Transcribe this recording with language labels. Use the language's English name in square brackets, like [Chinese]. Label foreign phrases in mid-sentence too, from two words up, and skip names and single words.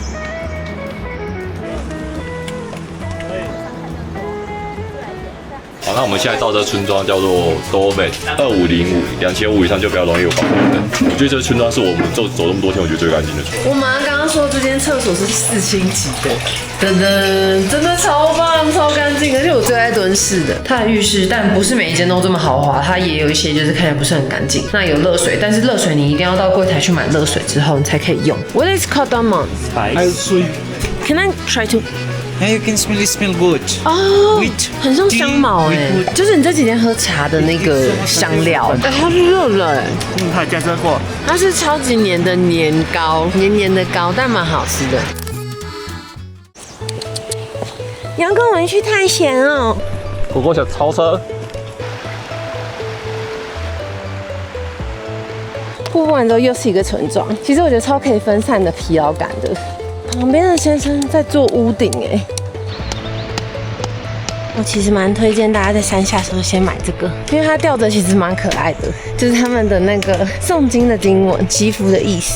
[Chinese] 好，那我們現在到這個村莊叫做 Doven，2505，2500以上就比較容易有防火燈。我覺得這個村莊是我們走這麼多天，我覺得最乾淨的村莊。我媽剛剛說這間廁所是4星級的，真的超棒、超乾淨，而且我最愛蹲式的。它的浴室，但不是每一間都這麼豪華，它也有一些就是看起來不是很乾淨。那有熱水，但是熱水你一定要到櫃檯去買熱水之後你才可以用。 [English] What is cardamom? Can I try to? You can smell good. [Chinese] 哦，很像香茅哎，就是你這幾天喝茶的那個香料。它是熱的哎，它加熱過。它是超級黏的年糕，黏黏的糕，但蠻好吃的。你要跟我們去探險哦。我想超車。瀑布完之後又是一個村莊，其實我覺得超可以分散的疲勞感的。旁邊的先生在做屋頂哎，我其實蠻推薦大家在山下的時候先買這個，因為它吊着其實蠻可愛的，就是他們的那個誦經的經文，祈福的意思。